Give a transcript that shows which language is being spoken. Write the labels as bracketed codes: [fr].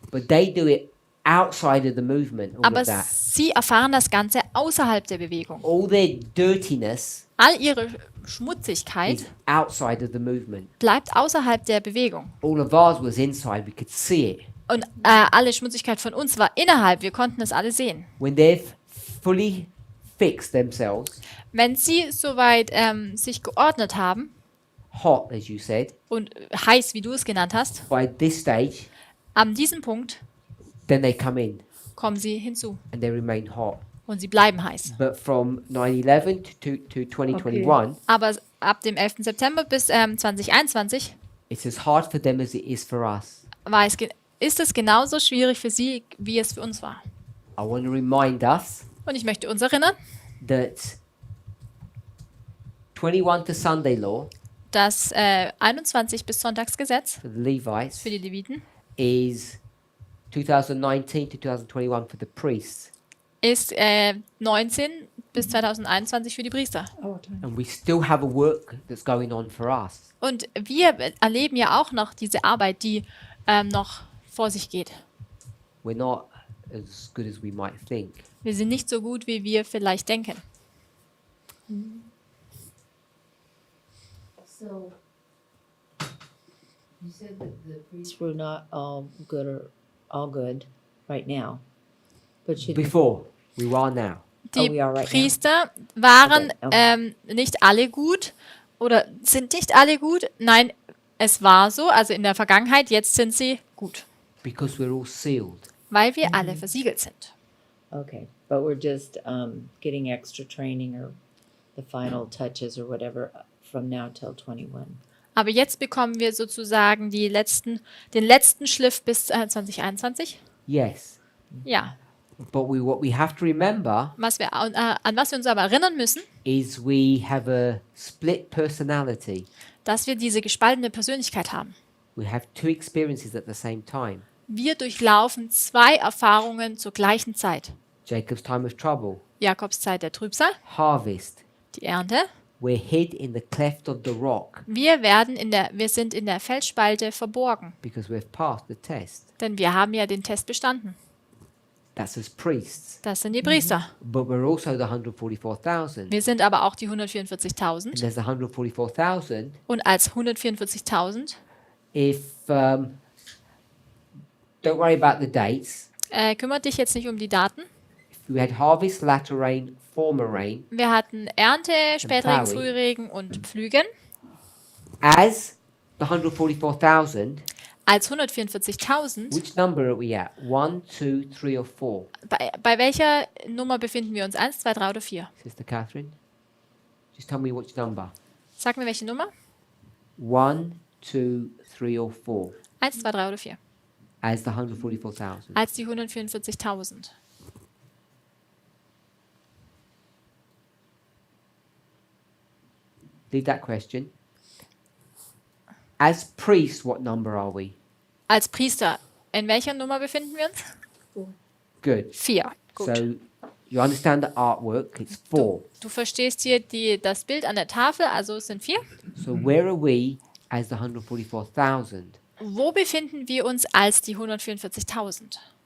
[en] but they do it outside of the movement, all [de] Aber [en] of that. [de] sie erfahren das Ganze außerhalb der Bewegung. [en] All their dirtiness [de] All ihre Schmutzigkeit [en] is outside of the movement. [de] bleibt außerhalb der Bewegung. [en] All of ours was inside, we could see it. [de] Und alle Schmutzigkeit von uns war innerhalb. Wir konnten es alle sehen. [en] When they've fully fixed themselves, [de] Wenn sie soweit sich geordnet haben [en] hot, as you said, [de] und heiß, wie du es genannt hast, [en] by this stage, [de] an diesem Punkt [en] then they come in [de] kommen sie hinzu [en] and they remain hot. [de] und sie bleiben heiß. [en] But from 9/11 to 2021, [de] Aber ab dem 11. September bis 2021 [en] it's as hard for them as it is for us. [de] ist es genauso schwierig für sie, wie es für uns war. [en] I want to remind us [de] Und ich möchte uns erinnern, [en] that 21 to Sunday law [de] das 21 bis Sonntagsgesetz [en] for the Levites [de] für die Leviten [en] is 2019 to 2021 for the priests. [de] ist 19 bis 2021 für die Priester. [en] Our time. And we still have a work that's going on for us. [de] Und wir erleben ja auch noch diese Arbeit, die noch vor sich geht. [en] We're not as good as we might think. [de] Wir sind nicht so gut, wie wir vielleicht denken. [en] So, you said that the priests were not all good right now, but should Before, we are now. [de] Die [en] we are right now. [de] Priester waren [en] Okay. [de] nicht alle gut oder sind nicht alle gut. Nein, es war so, also in der Vergangenheit, jetzt sind sie gut, [en] Because we're all sealed. [de] weil wir alle versiegelt sind. [en] Okay, but we're just getting extra training or the final touches or whatever from now till 21. [de] Aber jetzt bekommen wir sozusagen den letzten Schliff bis 2021. [en] Yes. [de] Ja, [en] But what we have to remember [de] an was wir uns aber erinnern müssen, [en] is we have a split personality. [de] dass wir diese gespaltene Persönlichkeit haben. [en] We have two experiences at the same time. [de] Wir durchlaufen zwei Erfahrungen zur gleichen Zeit. [en] Jacob's time of trouble, [de] Jakobszeit der Trübsal, [en] harvest. [de] die Ernte. [en] We're hid in the cleft of the rock [de] Wir sind in der Felsspalte verborgen, [en] because we've passed the test. [de] denn wir haben ja den Test bestanden. [en] That's as priests. [de] Das sind die Priester. [en] But we're also the 144,000. [de] Wir sind aber auch die [en] And [de] 144.000. [en] there's the 144,000 [de] Und als 144.000, [en] if don't worry about the dates. [de] kümmert dich jetzt nicht um die Daten. [en] If we had harvest, latter rain, former rain, [de] Wir hatten Ernte, Spätregen, [en] Plowing. [de] Frühregen und Pflügen. [en] as the 144,000, [de] Als 144.000, [en] which number are we at? 1, 2, 3, or 4? [de] bei welcher Nummer befinden wir uns? 1, 2, 3 oder 4? [en] Sister Catherine? Just tell me which number. [de] Sag mir welche Nummer? [en] 1, 2, 3, or 4 [de] 1, 2, 3 oder 4? [en] as the 144,000. [de] Als die 144.000. [en] Leave that question. As priests, what number are we? [de] Als Priester, in welcher Nummer befinden wir uns? [en] Good. [de] 4. Gut. [en] So you understand the artwork, it's 4. [de] Du verstehst hier das Bild an der Tafel, also es sind 4. [en] So where are we as the 144,000? [de] Wo befinden wir uns als die 144.000?